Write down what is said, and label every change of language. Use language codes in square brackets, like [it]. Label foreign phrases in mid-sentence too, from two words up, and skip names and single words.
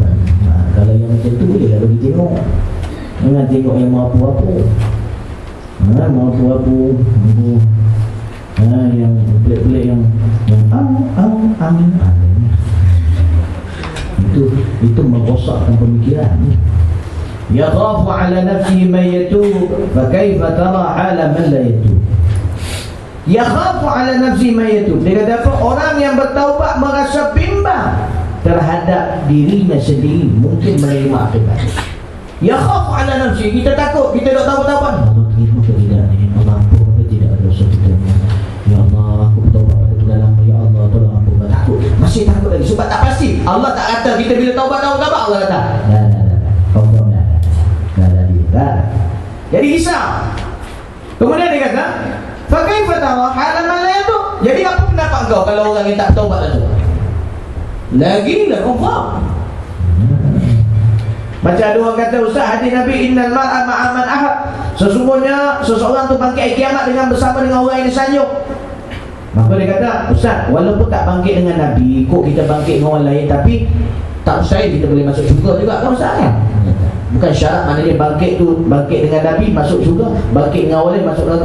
[ms] Kalau yang macam tu dia dah bagi tengok. Jangan tengok yang mampu-mampu. Yang pelik-pelik yang itu merosakkan pemikiran. [ar] يخاف على نفسه من يتوب فكيف ترى حال من لا يتوب. يخاف على نفسه من يتوب. [ms] Dia kata apa? Orang yang bertaubat merasa bimbang terhadap dirinya sendiri mungkin menerima akibat. [ar] يخاف على نفسه, [ms] kita takut, kita tak taubat. Allah terima ke tidak ni? Allah ampun ke tidak dosa kita? Ya Allah, aku bertaubat pada bulan lama. Ya Allah, tolong ampun. Takut, masih takut lagi sebab tak pasti. Allah tak kata kita bila taubat Allah kata dah. Jadi risau. Kemudian dia kata, [ar] فكيف ترى حال من لا يتوب. [ms] Jadi apa pendapat kau kalau orang yang tak taubat itu? Lagi dah kufar. Macam ada orang kata, Ustaz, hadis Nabi, [ar] إن المرء مع من أحب. [ms] Sesungguhnya seseorang tu bangkit hari kiamat bersama dengan orang yang disanjung. Maka dia kata, Ustaz, walaupun tak bangkit dengan Nabi, ikut kita bangkit dengan orang lain, tapi tak usah kita boleh masuk syurga juga kan Ustaz kan? Bukan syarat maknanya bangkit tu, bangkit dengan Nabi masuk syurga, bangkit dengan orang lain masuk neraka.